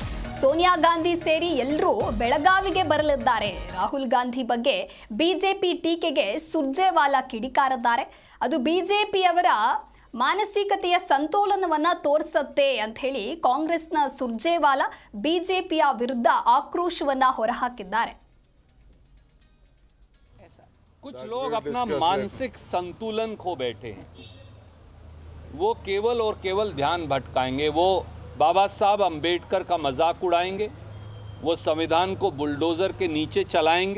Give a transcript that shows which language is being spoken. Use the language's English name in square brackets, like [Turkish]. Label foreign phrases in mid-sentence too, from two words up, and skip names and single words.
[Kannada] ಸೋನಿಯಾ ಗಾಂಧಿ ಸೇರಿ ಎಲ್ಲರೂ ಬೆಳಗಾವಿಗೆ ಬರಲಿದ್ದಾರೆ. ರಾಹುಲ್ ಗಾಂಧಿ ಬಗ್ಗೆ ಬಿಜೆಪಿ ಟೀಕೆಗೆ ಸುರ್ಜೇವಾಲಾ ಕಿಡಿಕಾರಿದ್ದಾರೆ. ಅದು ಬಿಜೆಪಿಯವರ ಮಾನಸಿಕತೆಯ ಸಂತೋಲನವನ್ನ ತೋರಿಸುತ್ತೆ ಅಂತ ಹೇಳಿ ಕಾಂಗ್ರೆಸ್ನ ಸುರ್ಜೇವಾಲಾ ಬಿಜೆಪಿಯ ವಿರುದ್ಧ ಆಕ್ರೋಶವನ್ನ ಹೊರಹಾಕಿದ್ದಾರೆ. [Hindi] कुछ लोग अपना मानसिक संतुलन खो बैठे हैं. वो केवल और केवल ध्यान भटकाएंगे. वो बाबा साहब अंबेडकर का मजाक उड़ाएंगे. वो संविधान को बुलडोजर के नीचे चलाएंगे.